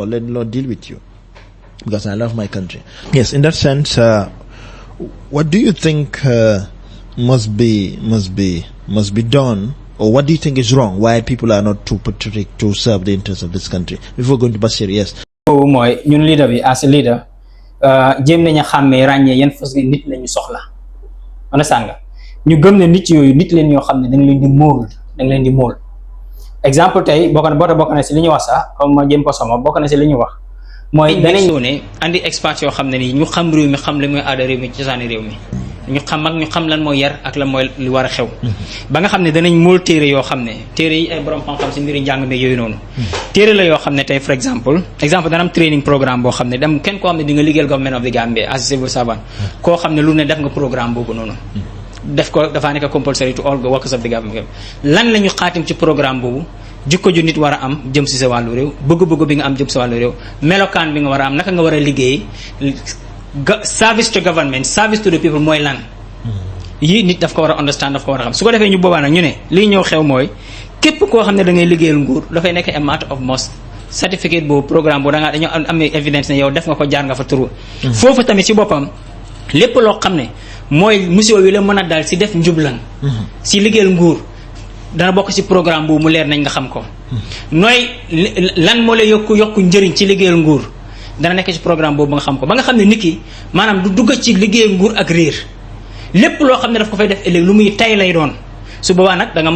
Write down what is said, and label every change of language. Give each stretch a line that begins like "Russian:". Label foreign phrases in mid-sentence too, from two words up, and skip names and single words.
English: Let the law deal with you, because I love my country. Yes, in that sense, what do you think must be done, or what do you think is wrong? Why people are not too patriotic to serve the interests of this country? Before going to Bashir, yes.
Wolof: Mooy ñun leader bi
English: as a leader,
Wolof: jéem nañu xàmmee ràññee yan fas nit lañu soxla. Understand nga? ñu gëm ne nit yooyu nit leen ñoo xam ne dañ leen di mool exemple tey bokk na si li ñu wax sax comme ma jëm ko sama bokk na si li ñu wax mooy danañ ne andi expert yoo xam ne nii ñu xam réew mi xam li mooy aada réew mi cosaani réew mi ñu xam lan mooy yar ak lan mooy li war a xew ba nga xam ne danañ mool téere yoo xam ne téere yi ay borom xam-xam si mbiri njàng meeg yooyu noonu téere la yoo xam ne tey for exemple dana am
English: training programme
Wolof: boo xam ne dem kenn koo xam ne di nga liggéeyal
English: government of the Gambia as civil servant
Wolof: koo xam ne lu ne def nga programme boobu noonu def ko dafa nekk
English: compulsory to all the workers of the government.
Wolof: Lan lañu xaatim ci programme boobu jikko ju nit war a am jëm si sa wàllu réew bëgg-bëgg bi nga am jëm sa wàllu réew melokaan bi nga war a am naka nga war a liggéey
English: service to government service to the people
Wolof: mooy lan yii nit daf ko war a understand daf ko war a xam su ko defee ñu boobaa nag ñu ne lii ñëw xew mooy képp koo xam ne da ngay liggéeyal nguur dafay nekk
English: a matter of must
Wolof: certificate boobu programme boobu dañoo am evidence ne yow def nga ko jaar nga fa turu foofu tamit ci boppam lépp loo xam ne mooy musiba wi la mën a daal si def njublan si liggéeyal nguur dana bokk si programme boobu mu leer nañ nga xam ko nooy lan moo lay yokku njëriñ ci liggéeyal nguur dana nekk ci programme boobu nga xam ko ba nga xam ne nit ki maanaam du dugg ci liggéeyal nguur ak réer lépp loo xam ne daf ko fay def ëllëg lu muy tay lay doon su boobaa nag da nga mën